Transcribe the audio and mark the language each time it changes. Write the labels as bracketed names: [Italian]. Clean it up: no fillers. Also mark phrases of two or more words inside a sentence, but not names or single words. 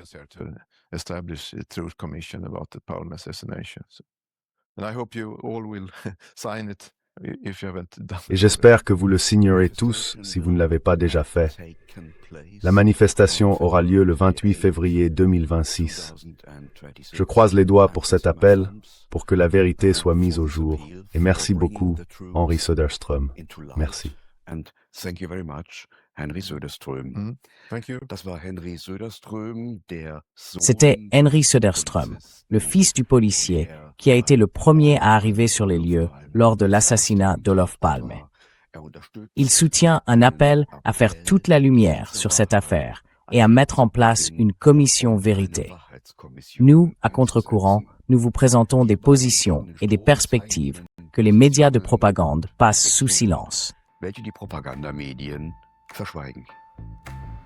[French] Et j'espère que vous le signerez tous si vous ne l'avez pas déjà fait. La manifestation aura lieu le 28 février 2026. Je croise les doigts pour cet appel, pour que la vérité soit mise au jour. Et merci beaucoup, Henry Söderström. Merci. [English] And thank you very much, Henry Söderström. Thank you. [German] Das war Henry Söderström, der Sohn [French] C'était Henry Söderström, le fils du policier, qui a été le premier à arriver sur les lieux lors de l'assassinat d'Olof Palme. Il soutient un appel à faire toute la lumière sur cette affaire et à mettre en place une commission vérité. Nous, à contre-courant, nous vous présentons des positions et des perspectives que les médias de propagande passent sous silence. [German] welche die Propagandamedien verschweigen.